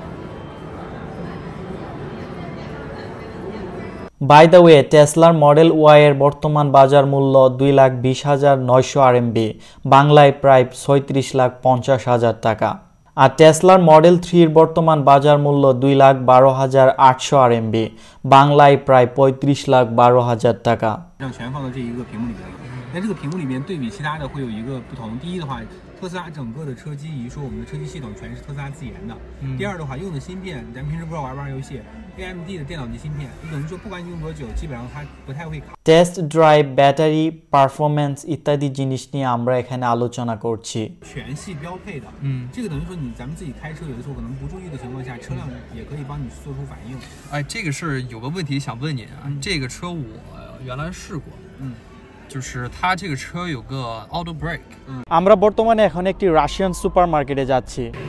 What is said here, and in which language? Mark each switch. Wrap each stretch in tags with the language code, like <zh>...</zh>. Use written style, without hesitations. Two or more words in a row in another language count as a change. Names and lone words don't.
<en>by the way,</en> <bn>টেসলার মডেল ওয়াই এর বর্তমান বাজার মূল্য 2,20,900 RMB, বাংলায় প্রায় 36,50,000 টাকা। আর টেসলার মডেল 3 এর বর্তমান বাজার মূল্য 2,12,800 RMB, বাংলায় প্রায় 35,12,000 টাকা।</bn> <zh>在这个屏幕里面对比其他的会有一个不同。第一的话，特斯拉整个的车机一说，我们的车机系统全是特斯拉自研的。第二的话，用的芯片，咱平时不知道玩不玩游戏 ，AMD 的电脑级芯片，就等于说不管你用多久，基本上它不太会卡。</zh> <en>test drive,</en> <bn>ব্যাটারি, পারফরম্যান্স ইত্যাদি জিনিস নিয়ে আমরা এখানে আলোচনা করছি।</bn> <zh>全系标配的，这个等于说咱们自己开车有的时候可能不注意的情况下，车辆也可以帮你做出反应。哎，这个是有个问题想问您啊，这个车我原来试过，就是它这个车有个</zh> <en>auto brake。</en> <bn>আমরা বর্তমানে এখন একটি</bn> <en>Russian super market</en> <bn>যাচ্ছি।</bn>